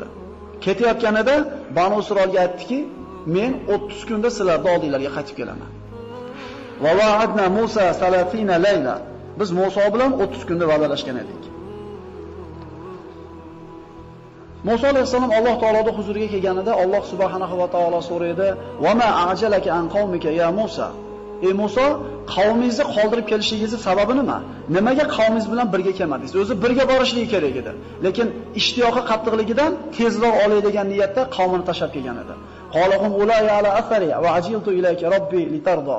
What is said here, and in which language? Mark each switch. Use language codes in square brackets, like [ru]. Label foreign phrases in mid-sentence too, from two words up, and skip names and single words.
[uz] Ketayotganida Banu Isroilga aytdiki, "Men 30 kunda sizlarning oldinglarga qaytib kelaman." [ar] وواعدنا موسى 30 ليلة. [uz] Biz Musa bilan 30 kunda va'dalashgan edik. Musa alayhisalom Alloh taoloning huzuriga kelganida Alloh [ar] سبحانه وتعالى [uz] so'raydi: [ar] "وما أعجلك عن قومك يا موسى?" [uz] Ey Musa, qavmingizni qoldirib kelishingizning sababi nima? Nimaga qavmingiz bilan birga kelmadingiz? O'zi birga borishligi kerak edi. Lekin ishtiyoqi qattiqligidan tezroq olay degan niyatda qavmini tashlab kelgan edi. [ar] قال هم أولاء على أثري وعجلت إليك رب لترضى.